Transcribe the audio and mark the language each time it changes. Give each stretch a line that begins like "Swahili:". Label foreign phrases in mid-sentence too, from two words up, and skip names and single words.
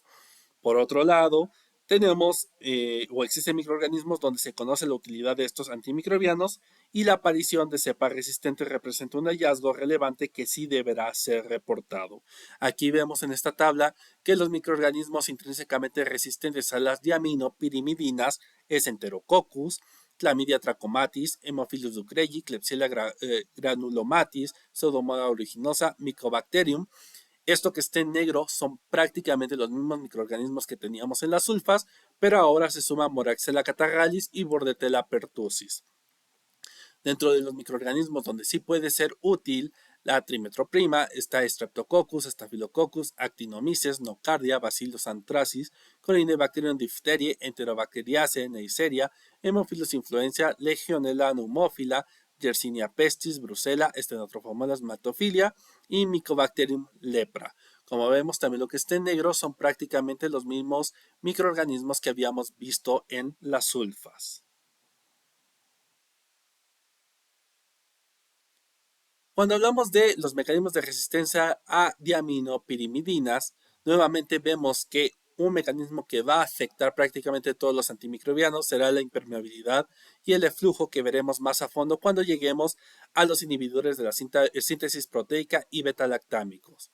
Spanish: Por otro lado, tenemos o existen microorganismos donde se conoce la utilidad de estos antimicrobianos y la aparición de cepa resistente representa un hallazgo relevante que sí deberá ser reportado. Aquí vemos en esta tabla que los microorganismos intrínsecamente resistentes a las diaminopirimidinas es Enterococcus, Chlamydia trachomatis, Haemophilus ducreyi, Klebsiella granulomatis, Pseudomonas aeruginosa, Mycobacterium. Esto que esté en negro son prácticamente los mismos microorganismos que teníamos en las sulfas, pero ahora se suma Moraxella catarrhalis y Bordetella pertussis. Dentro de los microorganismos donde sí puede ser útil la trimetroprima está Streptococcus, Staphylococcus, Actinomyces, Nocardia, Bacillus anthracis, Corynebacterium diphtheriae, Enterobacteriaceae, Neisseria, Haemophilus influenza, Legionella pneumófila, Yersinia pestis, Brucella, Stenotrophomonas maltophilia y Mycobacterium lepra. Como vemos, también lo que está en negro son prácticamente los mismos microorganismos que habíamos visto en las sulfas. Cuando hablamos de los mecanismos de resistencia a diaminopirimidinas, nuevamente vemos que un mecanismo que va a afectar prácticamente todos los antimicrobianos será la impermeabilidad y el eflujo que veremos más a fondo cuando lleguemos a los inhibidores de la síntesis proteica y betalactámicos.